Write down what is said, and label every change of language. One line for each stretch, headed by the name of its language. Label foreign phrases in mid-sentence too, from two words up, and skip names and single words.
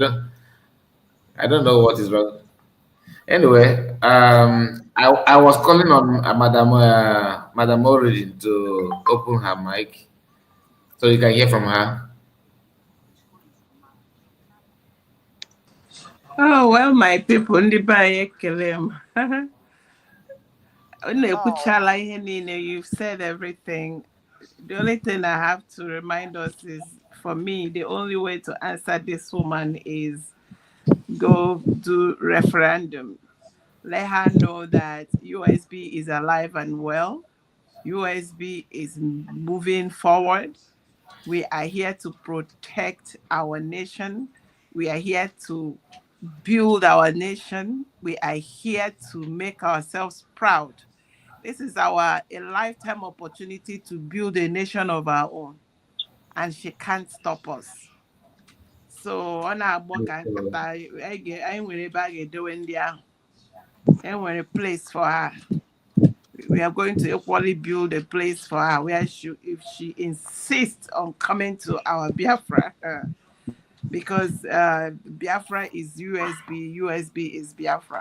English: I don't know what is wrong. Anyway, I was calling on Madam Origin to open her mic so you can hear from her. Oh, well, my people,
Igbo: ndị be anyị ekele m. Na-ekwuchala ihe niile,
English: you've said everything. The only thing I have to remind us is, for me, the only way to answer this woman is go do referendum. Let her know that USB is alive and well. USB is moving forward. We are here to protect our nation. We are here to build our nation. We are here to make ourselves proud. This is a lifetime opportunity to build a nation of our own, and she can't stop us. So on our book,
Igbo: I nwere ebe a ga-edowe ndị ahụ.
English: I want a place for her. We are going to equally build a place for her where if she insists on coming to our Biafra, because Biafra is USB, USB is Biafra.